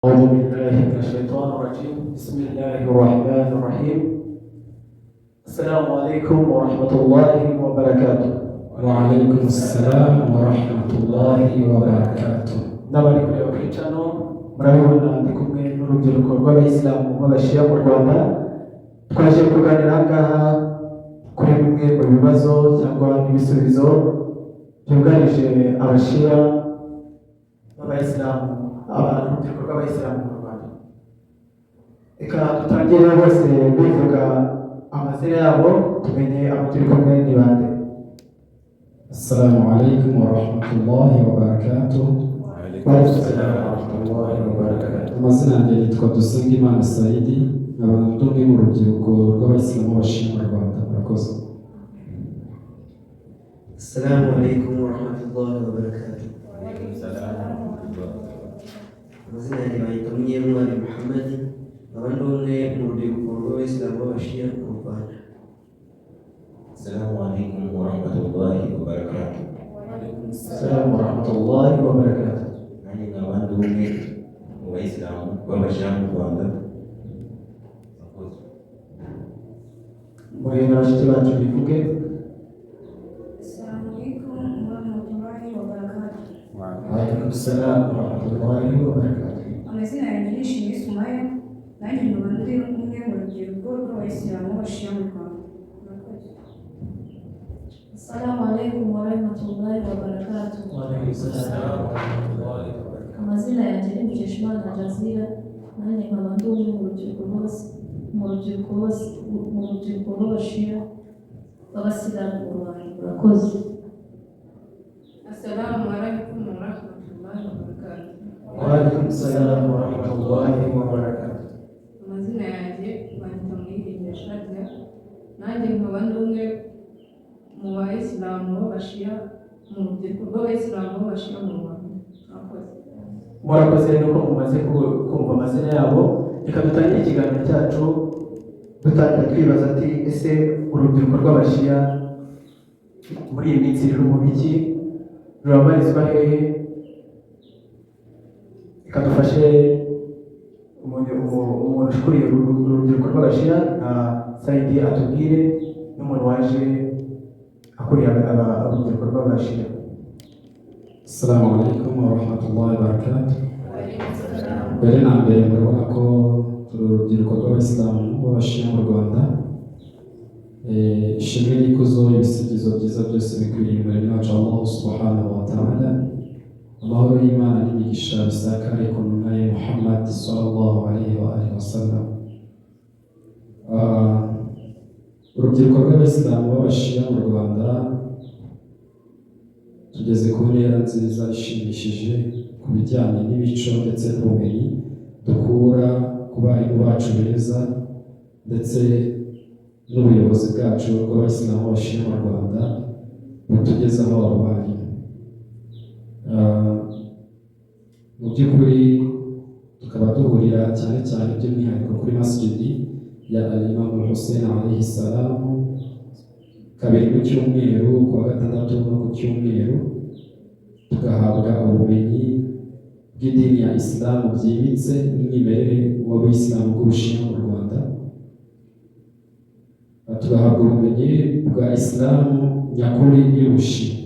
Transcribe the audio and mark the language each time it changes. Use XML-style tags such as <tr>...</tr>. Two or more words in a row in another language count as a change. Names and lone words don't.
<ar>أعوذ بالله من الشيطان الرجيم بسم الله الرحمن الرحيم السلام عليكم ورحمة الله وبركاته. وعليكم السلام ورحمة الله وبركاته.</ar> <rw>n'abari kureba kuri channel murabibona ndi kumwe n'urubyiruko rw'abayisilamu b'abashiya mu Rwanda. Twaje kuganira ngaha kuri bimwe mu bibazo cyangwa ibisubizo byugarije abashiya b'abayisilamu, urubyiruko rw'abayisilamu mu Rwanda. Reka dutangire bose bivuga amazina yabo tumenye abo turi kumwe ni bande.</rw> <ar>السلام عليكم ورحمة الله وبركاته.</ar> <rw>amazina yanjye yitwa Dusengimana Saidi, nkaba ndi umwe mu rubyiruko rw'abayisilamu b'abashiya mu Rwanda. Murakoze.</rw> <ar>السلام عليكم ورحمة الله وبركاته.</ar> <rw>amazina yanjye bayita Munyentwari Muhammad, nkaba ndi umwe mu rubyiruko rw'abayisilamu b'abashiya mu Rwanda.</rw> <ar>السلام عليكم ورحمة الله وبركاته. السلام ورحمة الله وبركاته.</ar> <rw>nanjye nkaba ndi umwe mu bayisilamu b'abashiya mu Rwanda. Muri bashiki bacu bivuge.</rw> <ar>السلام عليكم ورحمة الله وبركاته. وعليكم السلام ورحمة الله وبركاته.</ar> <rw>Amazina yanjye ni Shimwe Sumaya, nanjye nkaba ndi umwe mu rubyiruko rw'abayisilamu b'abashiya mu Rwanda. Murakoze.</rw> <ar>السلام عليكم ورحمة الله وبركاته. وعليكم السلام ورحمة الله وبركاته.</ar> <rw>Amazina yanjye ni Mukeshimana Jazira, nanjye nkaba ndi umwe mu rubyiruko rw'abashiya b'abasilamu mu Rwanda. Murakoze.</rw> <ar>السلام عليكم ورحمة الله وبركاته. وعليكم السلام ورحمة الله وبركاته.</ar> <rw>Amazina yanjye banyita Muyirinda Shadia, nanjye nkaba ndi umwe mu bayisilamu b'abashiya mu rubyiruko rw'abayisilamu b'abashiya mu Rwanda. Murakoze. Murakoze nuko mumaze kumva amazina yabo. Reka dutangire ikiganiro cyacu dutangira twibaza ati ese urubyiruko rw'abashiya muri iyi minsi ruri mu biki, rurabarizwa hehe? Reka dufashe umuntu ukuriye urubyiruko rw'abashiya nka Saidi atubwire n'umuntu waje akuriye urubyiruko rw'abashiya.</rw> <ar>السلام عليكم ورحمة الله وبركاته.</ar> <rw>Mbere na mbere murabona ko turi urubyiruko rw'abayisilamu b'abashiya mu Rwanda. Ishimwe n'ikuzo, ibisigizo byiza byose bikwiriye umuremyi wacu Allah</rw> <ar>سبحانه وتعالى.</ar> <rw>Amahoro y'Imana n'imigisha bisakare ku ntumwa ye Muhammad</rw> <ar>صلى الله عليه وعلى آله وسلم.</ar> <rw>Urubyiruko rw'abayisilamu b'abashiya mu Rwanda tugeze ku ntera nziza ishimishije ku bijyanye n'imico ndetse n'ubumenyi dukura ku barimu bacu beza ndetse n'ubuyobozi bwacu bw'abayisilamu b'abashiya mu Rwanda butugezaho abo barimu. Mu by'ukuri tukaba duhurira cyane cyane by'umwihariko kuri masjidi ya Al-Imam Hussein</rw> <ar>عليه السلام,</ar> <rw>kabiri mu cyumweru, ku wa gatandatu no ku cyumweru, tugahabwa ubumenyi bw'idini ya Isilamu byimbitse n'umwimerere w'abayisilamu bw'ubushiya mu Rwanda. Tugahabwa ubumenyi bwa Isilamu nyakuri y'ubushi.</rw>